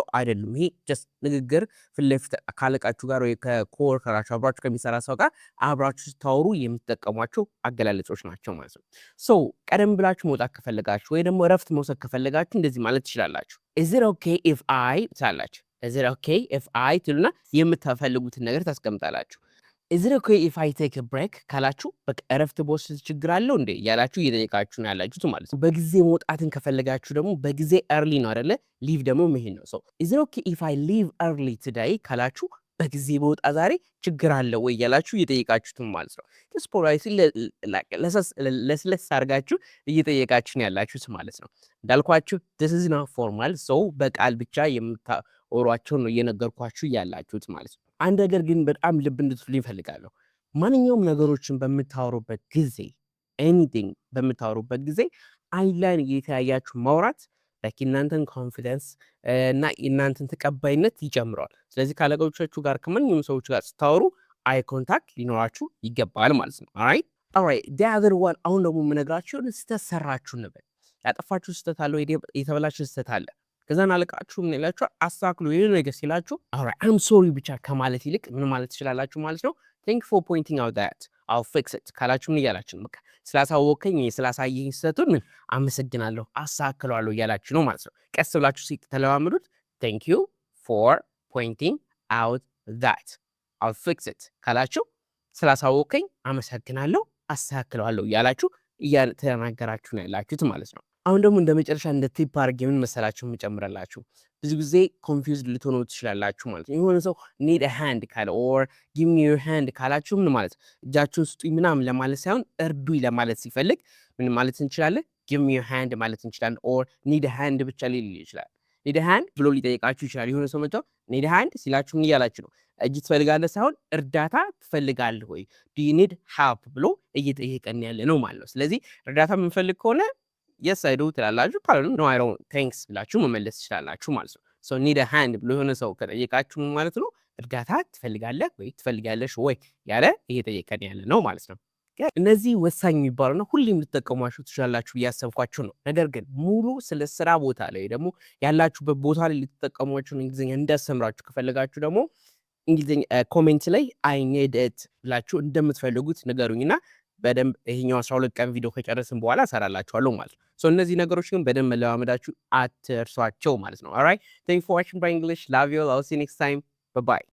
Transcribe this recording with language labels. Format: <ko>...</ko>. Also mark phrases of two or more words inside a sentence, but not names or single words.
<am>አይደሉም። ይሄ ጀስት ንግግር ፊት ለፊት ካለቃችሁ ጋር ወይ ከኮወርከራችሁ አብራችሁ ከሚሰራ ሰው ጋር አብራችሁ ስታወሩ የምትጠቀሟቸው አገላለጾች ናቸው ማለት ነው። ቀደም ብላችሁ መውጣት ከፈለጋችሁ ወይ ደግሞ እረፍት መውሰድ ከፈለጋችሁ እንደዚህ ማለት ትችላላችሁ።</am> <en>Is it okay if I</en> <am>ትላላችሁ።</am> <en>Is it okay if I</en> <am>ትሉና የምትፈልጉትን ነገር ታስቀምጣላችሁ።</am> <en>Is it okay if I take a break</en> <am>ካላችሁ በቃ እረፍት ብወስድ ችግር አለው እንዴ እያላችሁ እየጠየቃችሁ ነው ያላችሁት ማለት ነው። በጊዜ መውጣትን ከፈለጋችሁ ደግሞ በጊዜ early ነው አይደለ? leave ደግሞ መሄድ ነው።</am> <en>Is it okay if I leave early today</en> <am>ካላችሁ በጊዜ በወጣ ዛሬ ችግር አለው ወይ እያላችሁ እየጠየቃችሁት ማለት ነው።</am> <en>just politely</en> <am>ለስለስ አድርጋችሁ እየጠየቃችሁ ነው ያላችሁት ማለት ነው። እንዳልኳችሁ</am> <en>this is not formal</en> <am>በቃል ብቻ የምታወሯቸው ነው እየነገርኳችሁ ያላችሁት ማለት ነው። አንድ ነገር ግን በጣም ልብ እንድትሉኝ እፈልጋለሁ። ማንኛውም ነገሮችን በምታወሩበት ጊዜ ኤኒቲንግ በምታወሩበት ጊዜ አይን ላይ እየተያያችሁ ማውራት ላይክ እናንተን ኮንፊደንስ እና እናንተን ተቀባይነት ይጨምረዋል። ስለዚህ ካለቆቻችሁ ጋር ከማንኛውም ሰዎች ጋር ስታወሩ</am> <en>eye contact</en> <am>ሊኖራችሁ ይገባል ማለት ነው።</am> <en>alright the other one</en> <am>አሁን ደግሞ የምነግራችሁ ስህተት ሰራችሁ እንበል። ያጠፋችሁ ስህተት አለ ወይ የተበላሸ ስህተት አለ። ከዛን አለቃችሁ ምን ይላችኋል? አስተካክሉ የሆነ ነገር ሲላችሁ</am> <en>alright I'm sorry</en> <am>ብቻ ከማለት ይልቅ ምን ማለት ትችላላችሁ ማለት ነው?</am> <en>Thank you for pointing out that I'll fix it</en> <am>ካላችሁ ምን እያላችሁ ነው? በቃ ስላሳወቀኝ ስላሳየኝ ስህተቱን ምን አመሰግናለሁ አስተካክለዋለሁ እያላችሁ ነው ማለት ነው። ቀስ ብላችሁ ሲተለማመዱት</am> <en>Thank you for pointing out that I'll fix it</en> <am>ካላችሁ ስላሳወቀኝ አመሰግናለሁ አስተካክለዋለሁ እያላችሁ እያተናገራችሁ ነው ያላችሁት ማለት ነው። አሁን ደግሞ እንደ መጨረሻ እንደ ቲፕ አድርጌ ምን መሰላችሁ የምጨምረላችሁ ብዙ ጊዜ ኮንፊውዝድ ልትሆኑ ትችላላችሁ ማለት ነው። የሆነ ሰው</am> <en>need a hand</en> <am>ካለ</am> <en>or give me your hand</en> <am>ካላችሁ ምን ማለት እጃችሁን ስጡኝ ምናምን ለማለት ሳይሆን እርዱኝ ለማለት ሲፈልግ ምን ማለት እንችላለን?</am> <en>give me your hand</en> <am>ማለት እንችላለን።</am> <en>or need a hand</en> <am>ብቻ ሊል ይችላል።</am> <en>need a hand</en> <am>ብሎ ሊጠይቃችሁ ይችላል። የሆነ ሰው መጥቶ</am> <en>need a hand</en> <am>ሲላችሁ ምን እያላችሁ ነው? እጅ ትፈልጋለህ ሳይሆን እርዳታ ትፈልጋለህ ወይ</am> <en>do you need help</en> <am>ብሎ እየጠየቀን ያለ ነው ማለት ነው። ስለዚህ እርዳታ የምንፈልግ ከሆነ</am> <en>yes I do</en> <am>ትላላችሁ። ካልሆነ</am> <en>no I don't thanks</en> <am>ብላችሁ መመለስ ትችላላችሁ ማለት ነው።</am> <en>so need a hand</en> <am>ብሎ የሆነ ሰው ከጠየቃችሁ ማለት ነው እርዳታ ትፈልጋለህ ወይ ትፈልጋለሽ ወይ ያለ እየጠየቀን ያለ ነው ማለት ነው። እነዚህ ወሳኝ የሚባሉና ሁሌም ልትጠቀሟቸው ትችላላችሁ እያሰብኳችሁ ነው። ነገር ግን ሙሉ ስለ ስራ ቦታ ላይ ደግሞ ያላችሁበት ቦታ ላይ ልትጠቀሟቸውን እንግሊዝኛ እንዳስተምራችሁ ከፈለጋችሁ ደግሞ እንግሊዝኛ ኮሜንት ላይ</am> <en>I need it</en> <am>ብላችሁ እንደምትፈልጉት ንገሩኝና በደንብ ይሄኛው 12 ቀን ቪዲዮ ከጨረስን በኋላ እሰራላችኋለሁ ማለት ነው። ሶ እነዚህ ነገሮች ግን በደንብ መለማመዳችሁ አትርሷቸው ማለት ነው።</am> <en>alright thank you for watching bye English love you all see you next time bye bye</en>